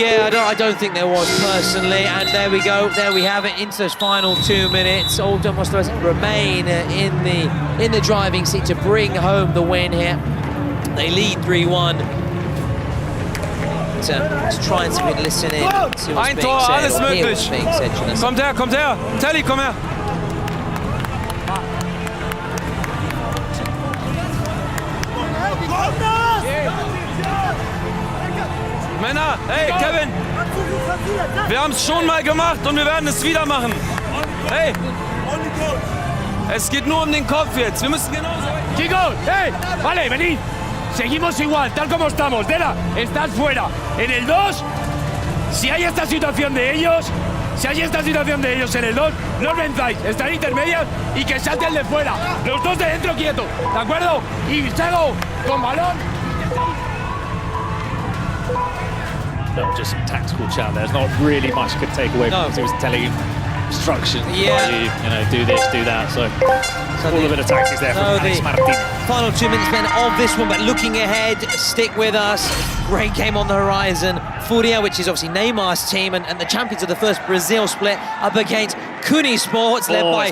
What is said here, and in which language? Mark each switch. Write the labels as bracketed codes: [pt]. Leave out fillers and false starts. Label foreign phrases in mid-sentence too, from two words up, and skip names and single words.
[en] Yeah, I don't think there was personally, and there we go. There we have it into those final 2 minutes. Oldham Móstoles remain in the driving seat to bring home the win here. They lead 3-1. To try and see if we can listen in. See what's [de] Ein [en] being [de] Tor, [en] said, [de] alles [en] or hear [de] möglich. [en] what's being said, should I say. [de] Kommt her. Telly, komm her. Männer, hey, Kevin. Wir haben es schon mal gemacht und wir werden es wieder machen. Hey. Es geht nur um den Kopf jetzt. Wir müssen genauso... [es] Chicos, hey, vale, venid. Seguimos igual, tal como estamos. Dela, estás fuera. En el 2, si hay esta situación de ellos, en el 2, no os venzáis. Están intermedias y que salte el de fuera. Los dos de dentro quietos, ¿de acuerdo? Y Sego con balón. [en] No, just some tactical chat. There's not really much you could take away from it. He was telling him instructions. Do this, do that. So all a bit of tactics there from Alex Martin. Final 2 minutes then of this one, but looking ahead, stick with us. Great game on the horizon. Fúria, which is obviously Neymar's team, and the champions of the first Brazil split, up against Cuni Sports, led by